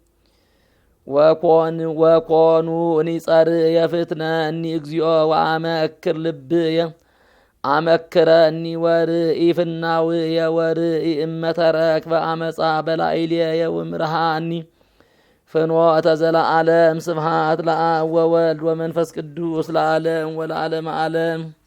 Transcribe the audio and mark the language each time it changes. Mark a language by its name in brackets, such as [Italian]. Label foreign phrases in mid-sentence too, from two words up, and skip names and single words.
[Geez] ወኮኑ ኒጸርየ ፍትነኒ እግዚኦ ወአመክር ልብየ አመክረኒ ወርኢ ፍናውየ ወርኢ እመተረክበ አመፃ በላዕልየ ወምርሃኒ ፍኖተ ዘለዓለም ስብሐት ለአብ ወወልድ ወመንፈስ ቅዱስ ለዓለም ወለዓለመ ዓለም።